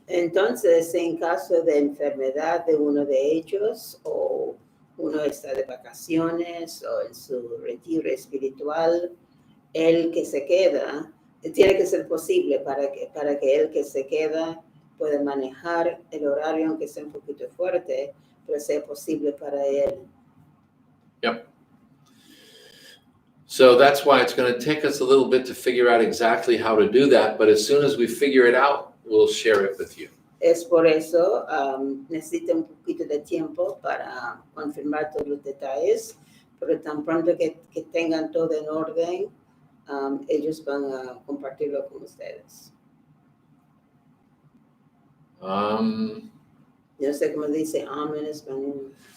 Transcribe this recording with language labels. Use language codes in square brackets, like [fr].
[es] Entonces, en caso de enfermedad de uno de ellos, o uno está de vacaciones o en su retiro espiritual, el que se queda, tiene que ser posible para que el que se queda pueda manejar el horario, aunque sea un poquito fuerte, pero sea posible para él. [en] Yep. So that's why it's going to take us a little bit to figure out exactly how to do that, but as soon as we figure it out, we'll share it with you. [es] Es por eso necesita un poquito de tiempo para confirmar todos los detalles, pero tan pronto que tengan todo en orden, ellos van a compartirlo con ustedes. Yo no sé cómo dice en español.